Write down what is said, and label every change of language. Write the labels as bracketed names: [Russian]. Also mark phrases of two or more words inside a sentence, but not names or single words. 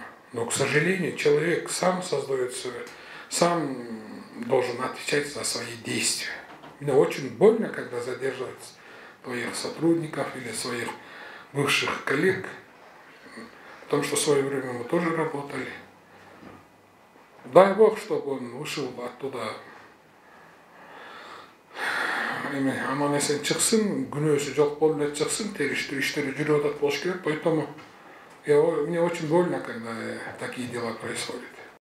[Russian] Но, к сожалению, человек сам создает себя, сам должен отвечать за свои действия. Мне очень больно, когда задерживают своих сотрудников или своих бывших коллег. Потому что в свое время мы тоже работали. Дай Бог, чтобы он вышел оттуда. [Kyrgyz] Аман-есен шықсын, күнөөсү жок болуп эле шықсын, териштүү иштери жүрүп атат болуш керек. [Russian] Поэтому мне очень больно, когда такие дела происходят.